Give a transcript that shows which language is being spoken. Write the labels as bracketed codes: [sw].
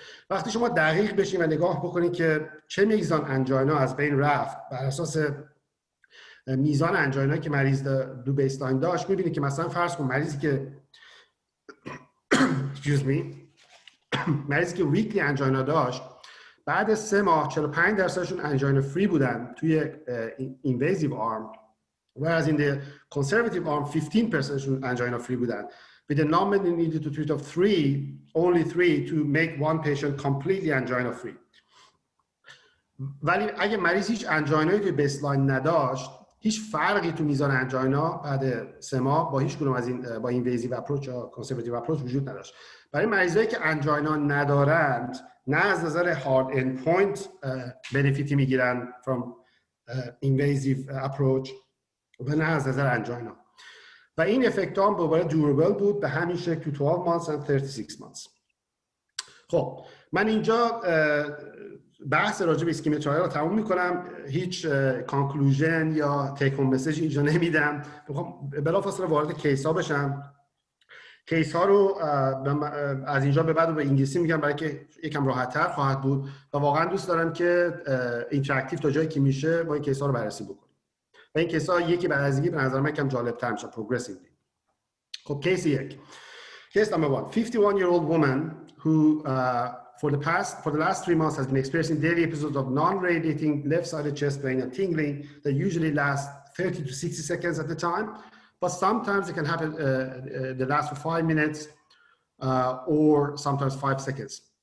[fa] وقتی شما دقیق بشین و نگاه بکنید که چه میزان انجاینا از بین رفت بر اساس میزان انجاینا که مریض دو بیسلاین داشت، میبینید که مثلا فرض کن مریضی که مریضی که ویکلی انجاینا داشت بعد 3 ماه 45%شون انجاینا فری بودن توی اینویزیو آرم، و از این conservative arm 15%شون انجاینا فری بودن. [en] With a nominal needed to treat of only 3 to make one patient completely angina free. [fa] ولی اگه مریض هیچ انجاینایی توی بیسلاین نداشت، هیچ فرقی تو میزان انجاینا بعد 3 ماه با هیچ کدوم از این با اینویزیو اپروچ یا کانسرواتیو اپروچ وجود نداشت. برای مریضایی که انجاینا ندارند، نه از نظر هارد اند پوینت بنفیتی میگیرن from invasive approach و نه از نظر انجاینا. و این افکت هم دوباره دوریبل بود به همین شکل تو 12 months and 36 months. خب من اینجا بحث راجع به اسکیمی ترایل رو تموم میکنم. هیچ کانکلوژن یا تیک هوم مسیج اینجا نمیدم. میخوام بلافاصله وارد کیس ها بشم. کیس ها رو از اینجا به بعد به انگلیسی میگم برای که یکم راحت تر خواهد بود و واقعا دوست دارم که اینتراکتیو تا جایی که میشه با این کیس ها رو بررسی بکنم. و این کیس ها یکی بعد از دیگه به نظر من کم جالب تر میشه progressively. خب کیس 1. Case number 1. [en] 51-year-old woman who for the last 3 months has been experiencing daily episodes of non-radiating left-sided chest pain and tingling that usually last 30 to 60 seconds at the time, but sometimes it can happen they last for 5 minutes or sometimes 5 seconds.